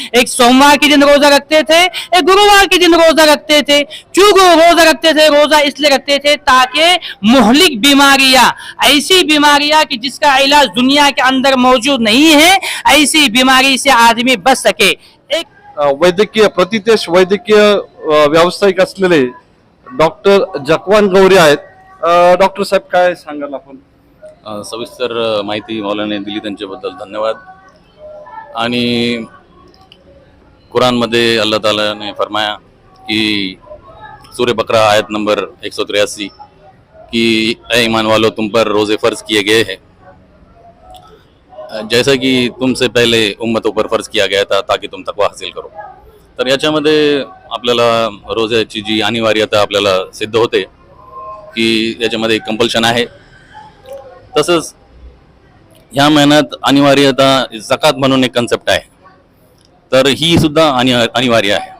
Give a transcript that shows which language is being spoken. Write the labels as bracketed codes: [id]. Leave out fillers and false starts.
[hi] एक सोमवार के दिन रोजा रखते थे, एक गुरुवार के दिन रोजा रखते थे। क्यों रोजा रखते थे? रोजा इसलिए रखते थे ताकि मुहलिक बीमारियां, ऐसी बीमारियां कि जिसका इलाज दुनिया के अंदर मौजूद नहीं है, ऐसी बीमारी से आदमी बच सके। एक [mr] वैद्यकीय प्रतितेश वैद्यकीय व्यावसायिक असलेले डॉक्टर जकवान गौरी आहेत. डॉक्टर साहेब, काय सांगाल आपण? सविस्तर माहिती मौलाने दिली, त्यांच्याबद्दल धन्यवाद. आणि कुरानमध्ये [hi] अल्लाह ताला ने फरमाया कि सूर्य बकरा आयत नंबर 183 कि ए ईमान वालो, तुम पर रोज़े फ़र्ज़ किए गए हैं जैसा कि तुमसे पहले उम्मतों पर फ़र्ज़ किया गया था ताकि तुम तकवा हासिल करो. [mr] तर याच्यामध्ये आपल्याला रोज़्याची जी अनिवार्यता आपल्याला सिद्ध होते की याच्यामध्ये कंपल्शन आहे. तसंच ह्या महिन्यात अनिवार्यता ज़कात म्हणून एक कन्सेप्ट आहे, तर ही सुद्धा अनिवार्य आहे.